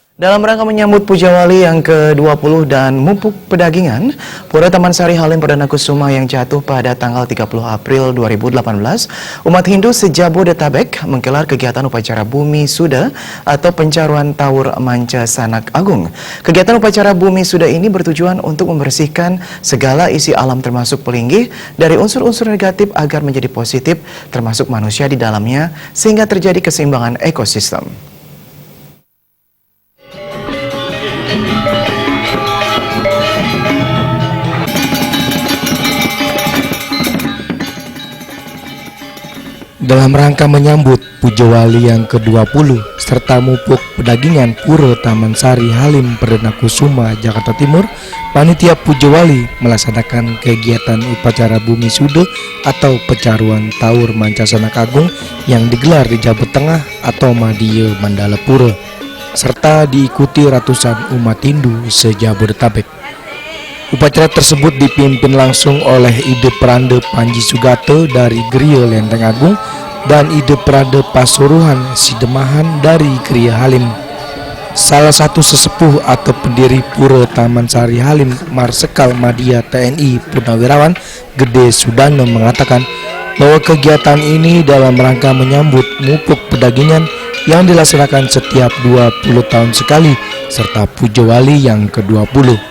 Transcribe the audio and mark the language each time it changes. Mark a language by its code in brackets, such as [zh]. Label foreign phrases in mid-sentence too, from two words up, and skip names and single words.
[id] Dalam rangka menyambut Puja Wali yang ke-20 dan Mupuk Pedagingan, Pura Taman Sari Halim Perdana Kusuma yang jatuh pada tanggal 30 April 2018, umat Hindu se-Jabodetabek menggelar kegiatan upacara Bumi Suda atau pencaruan Tawur Manca Sanak Agung. Kegiatan upacara Bumi Suda ini bertujuan untuk membersihkan segala isi alam termasuk pelinggih dari unsur-unsur negatif agar menjadi positif termasuk manusia di dalamnya sehingga terjadi keseimbangan ekosistem. Dalam rangka menyambut Puja Wali yang ke-20 serta Mupuk Pedagingan Pura Taman Sari Halim Perdana Kusuma, Jakarta Timur, panitia Puja Wali melaksanakan kegiatan upacara Bumi Suda atau pencaruan Tawur Manca Sanak Agung yang digelar di Jabat Tengah atau Madya Mandala Pura, serta diikuti ratusan umat Hindu se-Jabodetabek. Upacara tersebut dipimpin langsung oleh Ide Prande Panji Sugato dari Griya Lenteng Agung dan Ide Prande Pasuruhan Sidemahan dari Griya Halim. Salah satu sesepuh atau pendiri Pura Taman Sari Halim, Marsekal Madya TNI Purnawirawan Gede Sudano mengatakan bahwa kegiatan ini dalam rangka menyambut Mupuk Pedagingan yang dilaksanakan setiap 20 tahun sekali serta Puja Wali yang ke-20.